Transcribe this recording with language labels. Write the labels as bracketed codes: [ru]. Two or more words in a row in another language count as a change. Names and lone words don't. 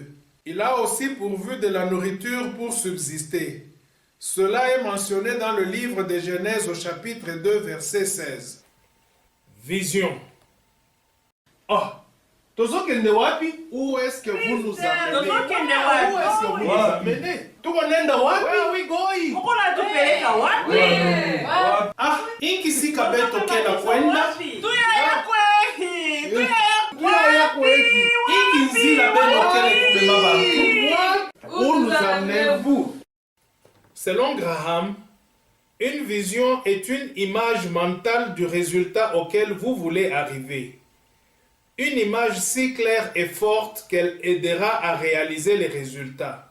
[fr] Il a aussi pourvu de la nourriture pour subsister. Cela est mentionné dans le livre de Genèse au chapitre 2 verset 16. [ln] Vision. Oh, tozokende wapi? [fr] Où est-ce que vous nous amenez? [ln] Tozokende wapi? [fr] Où est-ce que vous nous amenez? [sw] Tukonenda wapi? [en] Where are we going? [sw] Ukola tupeleka wapi? [ktu] Ah, inki si kabeto kena kwenda. [lua] Tuyaya kwehi. Tuyaya kwehi. [ktu] Inki nzila beno kele kubema bantu. [fr] Où nous amenez-vous? Selon Graham, une vision est une image mentale du résultat auquel vous voulez arriver. Une image si claire et forte qu'elle aidera à réaliser les résultats.